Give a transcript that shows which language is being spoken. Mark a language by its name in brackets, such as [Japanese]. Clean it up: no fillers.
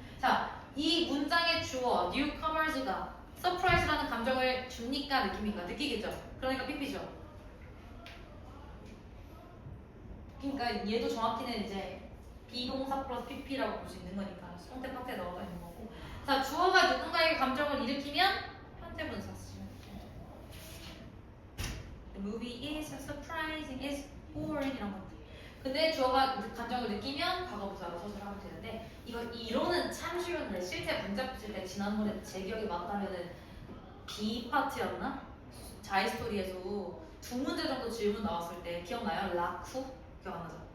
[Korean] 자, 이 문장의 주어 newcomers가 surprise라는 감정을 줍니까 느낍니까? 느끼겠죠. 그러니까 PP죠. 그러니까 얘도 정확히는 이제 비동사 플러스 PP라고 볼 수 있는 거니까 수동태 파트에 넣어져 있는 거고. 자, 주어가 누군가에게 감정을 일으키면 현재 분사 쓰시면 돼요. [English] The movie is surprising, is boring [Korean] 이런 것들. 근데 주어가 감정을 느끼면 과거 분사로 서술 하면 되는데 이거 이론은 참 쉬운데 실제 문제 풀 때 지난번에 제 기억이 맞다면은 B 파트였나? 자이스토리에서 두 문제 정도 질문 나왔을 때 기억나요? 라쿠? 기억 안 나죠?